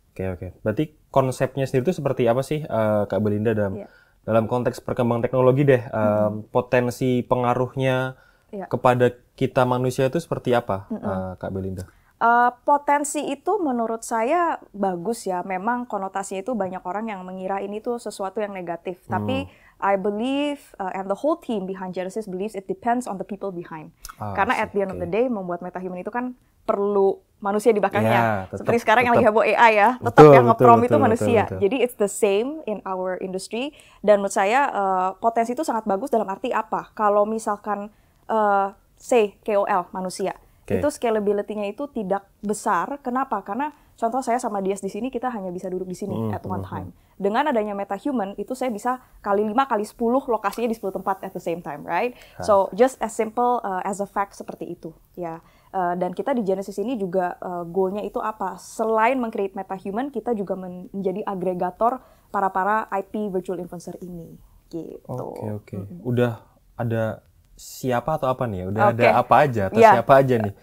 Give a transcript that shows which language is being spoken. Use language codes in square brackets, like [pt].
[id] Oke. Berarti konsepnya sendiri itu seperti apa sih, Kak Belinda, dalam konteks perkembangan teknologi deh, potensi pengaruhnya kepada kita manusia itu seperti apa, Kak Belinda? Potensi itu menurut saya bagus ya. Memang konotasinya itu banyak orang yang mengira ini tuh sesuatu yang negatif. Tapi [en] I believe and the whole team behind Genesis believes it depends on the people behind. [id] Karena [en] at the end of the day [id] membuat MetaHuman itu kan perlu manusia di belakangnya. Seperti sekarang yang lagi heboh AI ya. Tetap yang nge-prom itu manusia. Betul. Jadi [en] it's the same in our industry. [id] Dan menurut saya potensi itu sangat bagus dalam arti apa? Kalau misalkan say KOL manusia. Itu scalability-nya itu tidak besar. Kenapa? Karena contoh saya sama Dias di sini, kita hanya bisa duduk di sini [en] at one time. [id] Dengan adanya MetaHuman, itu saya bisa kali 5, kali 10 lokasinya di 10 tempat [en] at the same time, right? So just as simple as a fact [id] seperti itu, ya. Dan kita di Genesis ini juga goal-nya itu apa? Selain meng-create MetaHuman, kita juga menjadi agregator para IP virtual influencer ini, gitu. Oke. Udah ada siapa atau apa nih? Udah ada apa aja atau siapa aja nih?